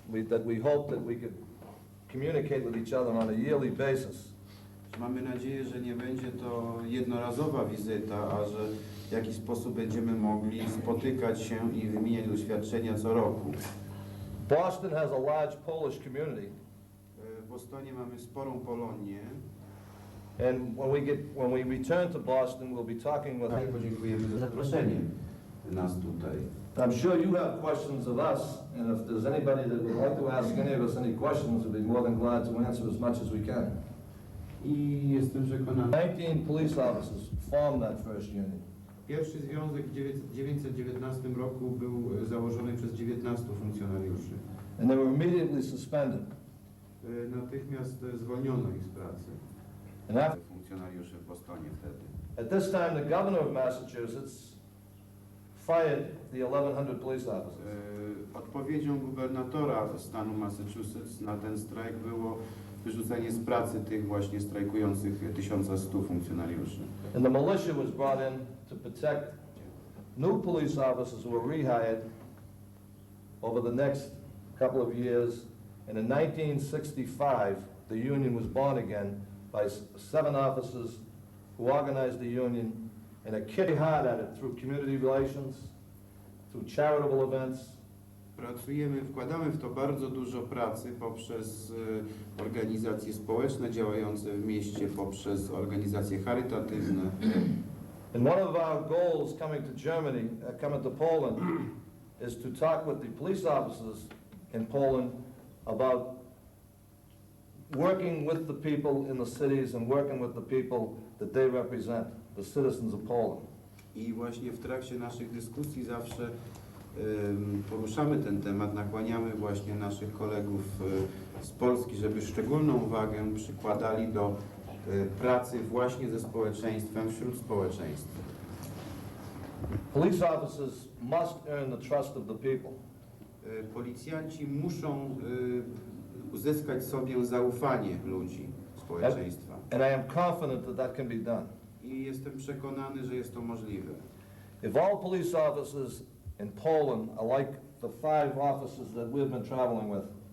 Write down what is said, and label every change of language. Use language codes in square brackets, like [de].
[en] That we hope that we could communicate with each other on a yearly basis. [pl] Mamy nadzieję, że nie będzie to jednorazowa wizyta, a że w jakiś sposób będziemy mogli spotykać się i wymieniać doświadczenia co roku. [en] Boston has a large Polish community. [pl] W Bostonie mamy sporą Polonię. [en] And when we return to Boston, we'll be talking with [pl] Podziękujemy za zaproszenie nas tutaj. [en] I'm sure you have questions of us, and if there's anybody that would like to ask any of us any questions, we'd be more than glad to answer as much as we can. [pl] I jestem przekonany. [en] 19 police officers formed that first union. [pl] Pierwszy związek w 1919 roku był założony przez 19 funkcjonariuszy. [en] And they were immediately suspended. [pl] Natychmiast zwolniono ich z pracy. [en] And after, [pl] Funkcjonariuszy w Bostonie wtedy. [en] at this time, the governor of Massachusetts fired the 1,100 police officers. [pl] Odpowiedzią gubernatora stanu Massachusetts na ten strajk było wyrzucenie z pracy tych właśnie strajkujących 1100 funkcjonariuszy. [en] And the militia was brought in to protect new police officers who were rehired over the next couple of years. And in 1965, the union was born again by 7 officers who organized the union and are kidding hard at it through community relations, through charitable events. [pl] Wkładamy w to bardzo dużo pracy poprzez organizacje społeczne działające w mieście, poprzez organizacje charytatywne. [en] And one of our goals coming to Germany, coming to Poland, is to talk with the police officers in Poland about working with the people in the cities and working with the people that they represent, the citizens of Poland. [pl] I właśnie w trakcie naszych dyskusji zawsze poruszamy ten temat, nakłaniamy właśnie naszych kolegów z Polski, żeby szczególną uwagę przykładali do pracy właśnie ze społeczeństwem, wśród społeczeństwa. [en] Police officers must earn the trust of the people. [pl] Policjanci muszą uzyskać sobie zaufanie ludzi, społeczeństwa. [en] And I am confident that that can be done. [pl] I jestem przekonany, że jest to możliwe. [en] If all police officers in Poland are like the 5 officers that we've been traveling with,